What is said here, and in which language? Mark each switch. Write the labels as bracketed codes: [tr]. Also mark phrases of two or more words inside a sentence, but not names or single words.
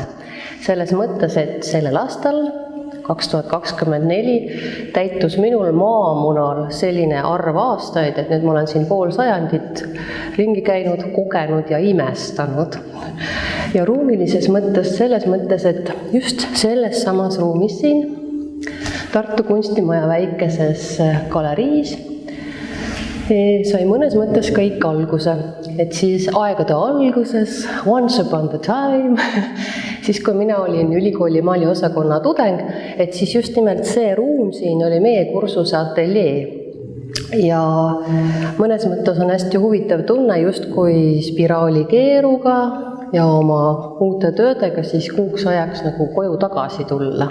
[et] Selles mõttes, et sellel aastal 2024 täitus minul maamunal selline arv aastaid, et nüüd ma olen siin pool sajandit ringi käinud, kogenud ja imestanud. Ja ruumilises mõttes selles mõttes, et just selles samas ruumis siin Tartu kunstimaja väikeses galeriis sai mõnes mõttes kõik alguse, et siis aegade alguses, [en] once upon the time, [et] siis kui mina olin ülikooli maaliosakonna tudeng, et siis just nimelt see ruum siin oli meie kursuse ateljee. Ja mõnes mõttes on hästi huvitav tunne justkui spiraalikeeruga ja oma uute töödega siis kuuks ajaks nagu koju tagasi tulla.